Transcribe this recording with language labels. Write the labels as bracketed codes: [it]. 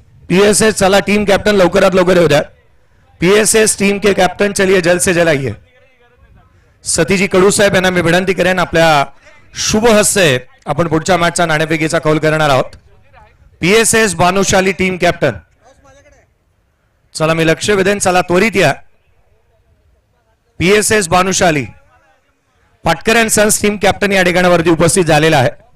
[mr] PSS चला team captain लवकरात लवकर येऊ द्या। [hi] पीएसएस टीम के कॅप्टन चलिए जल्द से जल्द आइए। [mr] सतीजी कडू साहेब यांना मी विनंती करेन आपल्या शुभ हस्ते आपण पुढच्या मॅचचा नाणेफेकीचा कौल करणार आहोत। पीएसएस भानुशाली टीम कॅप्टन चला मी लक्ष वेधेन, चला त्वरित या। PSS Bhanushali Patkar and sons team captain या ठिकाणी वरती उपस्थित झालेला आहे।